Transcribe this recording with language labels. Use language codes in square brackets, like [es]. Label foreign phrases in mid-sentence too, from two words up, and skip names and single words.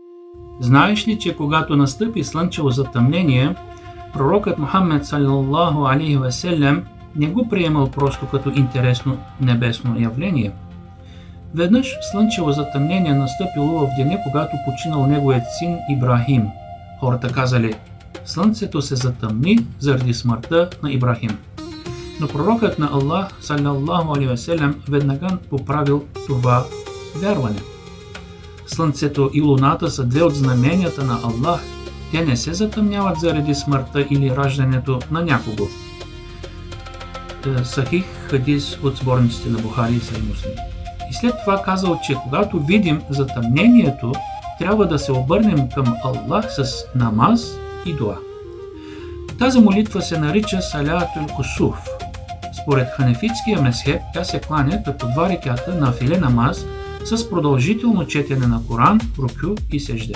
[bg] Знаеш ли, че когато настъпи слънчево затъмнение, пророкът Мухаммед [ar] صلى الله عليه وسلم [bg] не го приемал просто като интересно небесно явление. Веднъж слънчево затъмнение настъпило в деня, когато починал неговият син Ибрахим. Хората казали: слънцето се затъмни заради смъртта на Ибрахим. Но пророкът на Аллах [ar] صلى الله عليه وسلم [bg] веднага поправил това вярване. Слънцето и луната са две от знаменията на Аллах. Те не се затъмняват заради смъртта или раждането на някого. Сахих хадис от сборниците на Бухари и Сахих Муслим. И след това казал, че когато видим затъмнението, трябва да се обърнем към Аллах с намаз и дуа. Тази молитва се нарича Салатул Кусуф. Според ханефитския мезхеб тя се кланя като 2 реката на филе намаз с продължително четене на Коран, рукю и сежде.